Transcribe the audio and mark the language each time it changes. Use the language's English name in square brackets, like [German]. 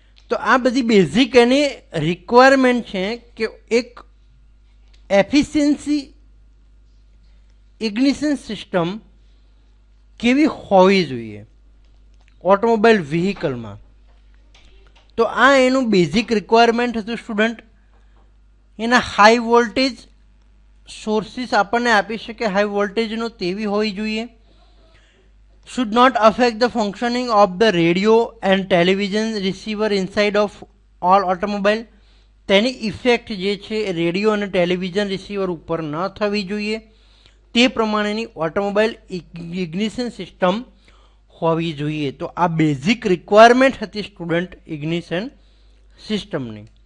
[Gujarati] તો આ બધી બેઝિક એની રિક્વાયરમેન્ટ છે કે એક એફિશિયન્સી ઇગ્નિશન સિસ્ટમ કેવી હોવી જોઈએ ઓટોમોબાઈલ વ્હીકલમાં. તો આ એનું બેઝિક રિક્વાયરમેન્ટ હતું સ્ટુડન્ટ. એના હાઈ વોલ્ટેજ સોર્સિસ આપણને આપી શકે હાઈ વોલ્ટેજનો તેવી હોવી જોઈએ. [English] should not affect the functioning of the radio and television receiver inside of all automobile. [Gujarati] તેની ઇફેક્ટ જે છે રેડિયો અને ટેલિવિઝન રિસીવર ઉપર ન થવી જોઈએ તે પ્રમાણેની ઓટોમોબાઈલ ઇગ્નિશન સિસ્ટમ હોવી જોઈએ. તો આ બેઝિક રિક્વાયરમેન્ટ હતી સ્ટુડન્ટ ઇગ્નિશન સિસ્ટમની.